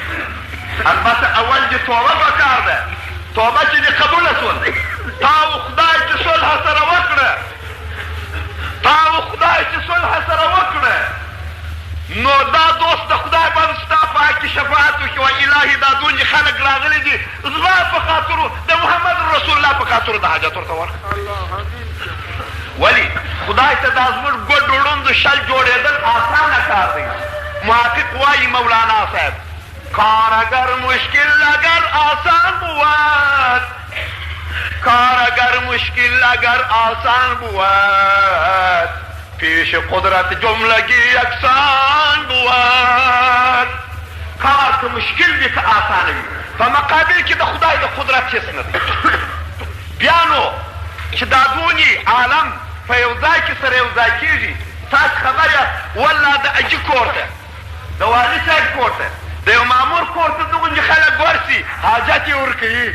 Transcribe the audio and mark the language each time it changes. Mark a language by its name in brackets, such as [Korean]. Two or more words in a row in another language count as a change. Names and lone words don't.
[Pashto] البته اول دې توبه پکار ده، توبه چې دې قبوله شول، تا و خدای چې صلح سره وکړه، تا و خدای چې صلح سره وکړه، نو دا دوست د خدای باندې ستا په حق کې شفاعت وکړي، وایي الهي دا دونې خلک راغلي دي زما په خاطرو د محمد رسول الله په خاطرو د حاجت ورته ورکړه. ولې خدای ته دا زموږ ګوډ ړوند شل جوړېدل آسانه کار دی. محقق وایي مولانا صاحب [Persian] کار اگر مشکل اگر آسان بود، کار اگر مشکل اگر آسان بود، پیش قدرت جملگی یکسان بود. [Pashto] کار که مشکل وي که آسانه وي، په مقابل کې د خدای د قدرت هېڅ نه دی. بیا نو چې دا دونې عالم په یو ځای کې سره یو ځای کېږي، تاسو خبر یاست والله د اجي کور ته، د والي صاحب کور ته، د یو مامور کور ته دغوندې خلک ورسي حاجت یې ورکوي.